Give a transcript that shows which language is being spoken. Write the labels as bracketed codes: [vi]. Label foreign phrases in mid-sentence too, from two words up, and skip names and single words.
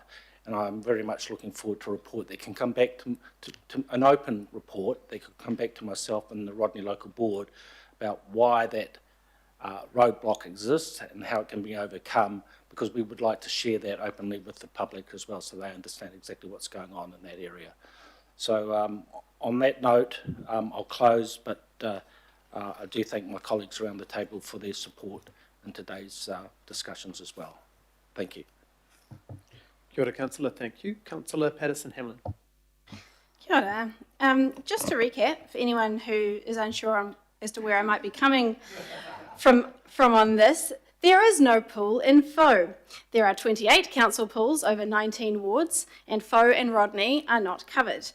[en] And I'm very much looking forward to a report that can come back to an open report that could come back to myself and the Rodney Local Board about why that roadblock exists and how it can be overcome, because we would like to share that openly with the public as well, so they understand exactly what's going on in that area. So on that note, I'll close, but I do thank my colleagues around the table for their support in today's discussions as well. Thank you. [mi] Kia ora, [en] Councillor. Thank you. Councillor Patterson-Hamlin. [mi] Kia ora. [en] Just to recap, for anyone who is unsure as to where I might be coming from on this, there is no pool in Faux. There are 28 council pools over 19 wards, and Faux and Rodney are not covered.